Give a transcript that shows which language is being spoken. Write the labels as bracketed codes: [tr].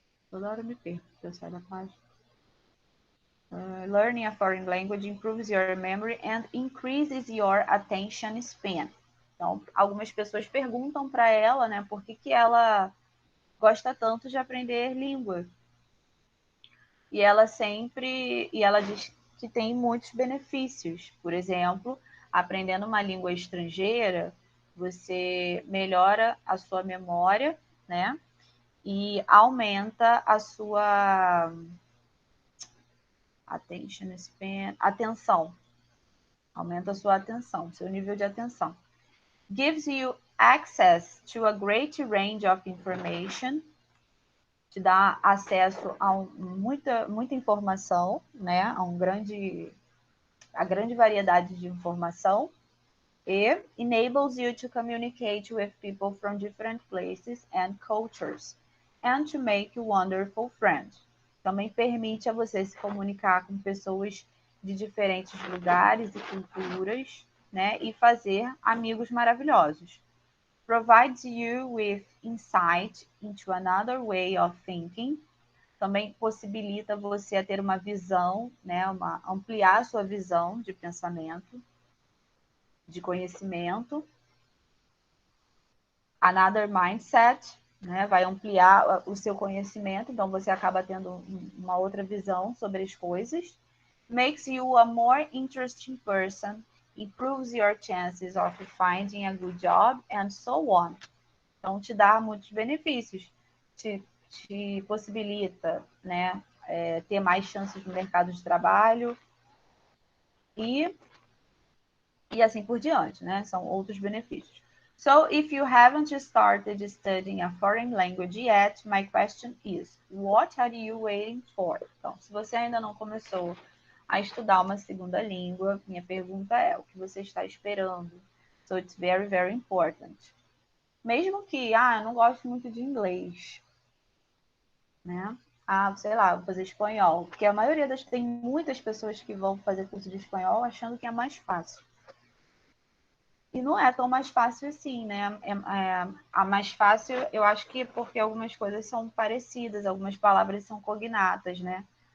[pt] Toda hora me perco, eu saio da página. [en] Learning a foreign language improves your memory and increases your attention span. [pt] Então, algumas pessoas perguntam para ela, né, por que ela gosta tanto de aprender língua. E ela diz que tem muitos benefícios. Por exemplo, aprendendo uma língua estrangeira, você melhora a sua memória, né? e aumenta a sua atenção. Aumenta a sua atenção, seu nível de atenção. [en] Gives you access to a great range of information. [pt] Te dá acesso a muita informação, né? A grande variedade de informação. [en] E enables you to communicate with people from different places and cultures and to make wonderful friends. [pt] Também permite a você se comunicar com pessoas de diferentes lugares e culturas, né? E fazer amigos maravilhosos. [en] Provides you with insight into another way of thinking. [pt] Também possibilita você a ter uma visão, né? Ampliar a sua visão de pensamento, de conhecimento. [en] Another mindset, [pt] né? Vai ampliar o seu conhecimento, então você acaba tendo uma outra visão sobre as coisas. [en] Makes you a more interesting person, improves your chances of finding a good job, and so on. [pt] Então, te dá muitos benefícios, te possibilita, né, ter mais chances no mercado de trabalho e assim por diante, né? São outros benefícios. [en] So, if you haven't started studying a foreign language yet, my question is, what are you waiting for? [pt] Então, se você ainda não começou a estudar uma segunda língua, minha pergunta é, o que você está esperando? [en] So, it's very, very important. [pt] Mesmo que, eu não gosto muito de inglês, né? Sei lá, vou fazer espanhol. Porque a maioria tem muitas pessoas que vão fazer curso de espanhol achando que é mais fácil. E não é tão mais fácil assim, né? A mais fácil, eu acho que porque algumas coisas são parecidas, algumas palavras são cognatas, né?